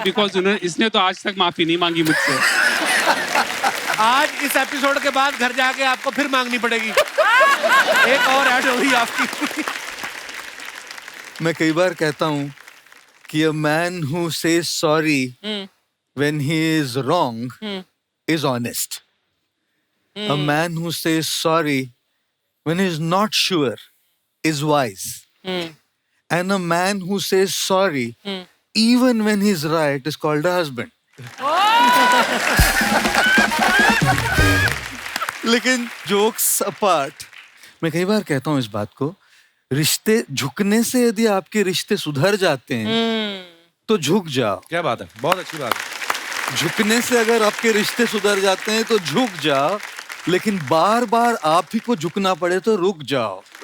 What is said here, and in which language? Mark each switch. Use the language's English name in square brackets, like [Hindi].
[Hindi] Because इसने तो आज तक माफ़ी नहीं मांगी मुझसे। आज इस एपिसोड के बाद घर जाके आपको फिर मांगनी पड़ेगी। एक और ऐड होगी आपकी। मैं कई बार कहता हूं कि [English] a man who says sorry when he is wrong is honest. A man who says sorry when he is not sure is wise. And a man who says sorry even when he's right is called a husband. [Hindi] लेकिन jokes apart, मैं कई बार कहता हूं इस बात को, रिश्ते झुकने से यदि आपके रिश्ते सुधर जाते हैं तो झुक जाओ. क्या बात है, बहुत अच्छी बात है. झुकने से अगर आपके रिश्ते सुधर जाते हैं तो झुक जाओ, लेकिन बार बार आप ही को झुकना पड़े तो रुक जाओ.